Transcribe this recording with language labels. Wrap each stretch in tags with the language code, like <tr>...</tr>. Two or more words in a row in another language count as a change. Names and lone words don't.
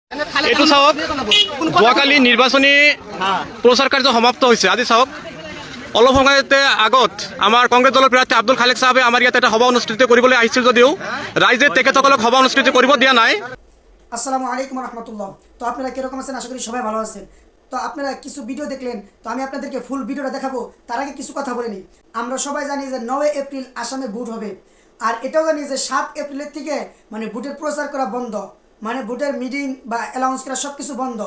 <as>এইটো চাওক, যোৱাকালি নিৰ্বাচনী প্ৰচাৰ কাৰ্য সমাপ্ত হৈছে। আজি চাওক, অলপ সময়তে আগত আমাৰ কংগ্ৰেছ দলৰ প্ৰাৰ্থী আব্দুল খালেক সাহেবে আমাৰ ইয়াত এটা সভা অনুষ্ঠিত কৰিবলৈ আহিছিল যদিও ৰাইজে তেখেতসকলক সভা অনুষ্ঠিত কৰিব দিয়া নাই।</as> <ar>السلام عليكم رحمة الله.</ar> <bn>তো আপনারা কিরকম আছেন? আশা করি সবাই ভালো আছেন। তো আপনারা কিছু ভিডিও দেখলেন, তো আমি আপনাদেরকে ফুল ভিডিওটা দেখাবো। তার আগে কিছু কথা বলে নিই। আমরা সবাই জানি যে 9 এপ্রিল আসামে ভোট হবে, আর এটাও জানি যে 7 এপ্রিলের থেকে ভোটের প্রচার করা বন্ধ, ভোটের মিটিং বা অ্যানাউন্স করা সব কিছু বন্ধ।</bn>